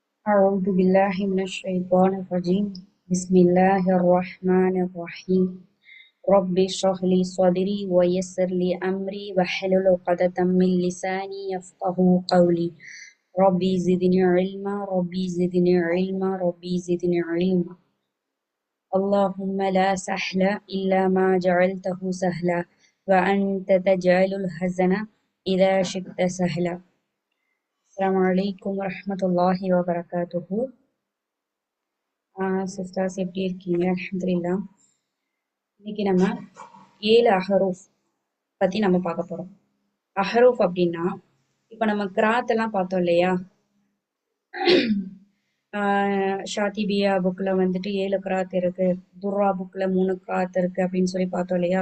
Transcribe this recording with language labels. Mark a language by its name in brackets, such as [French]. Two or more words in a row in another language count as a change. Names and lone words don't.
[Arabic] أعوذ بالله من الشيطان الرجيم بسم الله الرحمن الرحيم رب اشرح لي صدري ويسر لي أمري واحلل عقدة من لساني يفقه قولي ربي زدني علما ربي زدني علما ربي زدني علما اللهم لا سهل إلا ما جعلته سهلا وأنت تجعل الحزن إذا شئت سهلا. السلام عليكم ورحمة الله وبركاته. [Tamil] சிஸ்டர்ஸ் எப்படி இருக்கீங்க? அல்ஹம்துலில்லாஹ். இன்னைக்கு நம்ம 7 அஹரூஃப் பத்தி நம்ம பார்க்க போறோம். அஹரூஃப் அப்படின்னா இப்ப நம்ம கிராத் எல்லாம் பார்த்தோம் இல்லையா? ஷாத்திபியா புக்ல வந்துட்டு 7 கிராத் இருக்கு, துர்ரா புக்ல 3 கிராத் இருக்கு அப்படின்னு சொல்லி பார்த்தோம் இல்லையா?